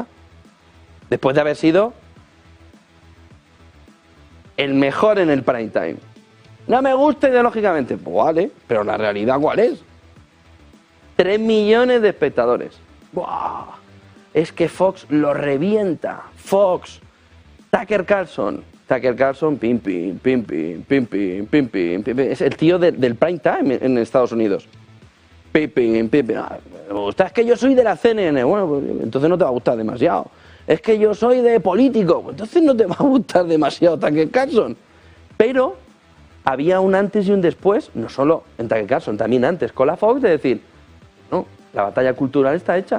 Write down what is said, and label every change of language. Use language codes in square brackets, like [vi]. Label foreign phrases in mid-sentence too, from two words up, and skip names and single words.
[es] Después de haber sido el mejor en el prime time. No me gusta ideológicamente, pues vale, pero la realidad ¿cuál es? 3 millones de espectadores. ¡Buah! Es que Fox lo revienta. Fox, Tucker Carlson, pim, pim, pim, pim, pim, pim, pim, pim, pim. Es el tío del prime time en Estados Unidos. Pim, pim, pim, pim. Me gusta, es que yo soy de la CNN. Bueno, pues, entonces no te va a gustar demasiado. Es que yo soy de político. Pues entonces no te va a gustar demasiado Tucker Carlson. Pero había un antes y un después, no solo en Tucker Carlson, también antes con la Fox, de decir, no, la batalla cultural está hecha.